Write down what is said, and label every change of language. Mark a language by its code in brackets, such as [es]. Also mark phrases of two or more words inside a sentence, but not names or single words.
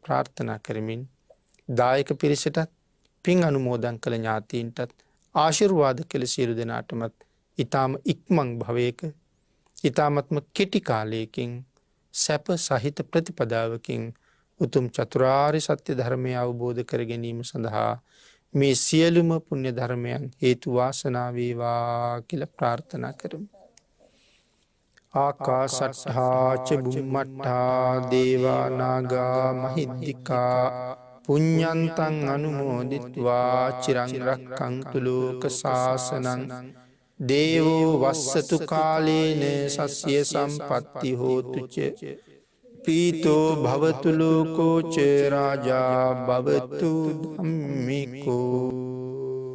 [si] ප්‍රාර්ථනා කරමින් දායක පිරිසටත් පින් අනුමෝදන් කළ ඥාතීන්ටත් ආශිර්වාද කළ සියලු දෙනාටමත් ඊටාම ඉක්මන් භවයක ඊටාමත්ම කෙටි කාලයකින් සැප සහිත ප්‍රතිපදාවකින් උතුම් චතුරාර්ය සත්‍ය ධර්මය අවබෝධ කර ගැනීම සඳහා මේ සියලුම පුණ්‍ය ධර්මයන් හේතු වාසනා වේවා කියලා ප්‍රාර්ථනා කරමු. [pi] ආකාශට්ඨා ච බුම්මට්ඨා දේවා නාග මහිද්దికා පුඤ්ඤන්තං අනුමෝදිත්වා චිරං රක්ඛන්තු ලෝක සාසනං දේවෝ වස්සතු කාලේන සස්ය සම්පත්ති හෝතු ච පීතෝ භවතු ලෝකෝ ච රාජා භවතු ධම්මිකෝ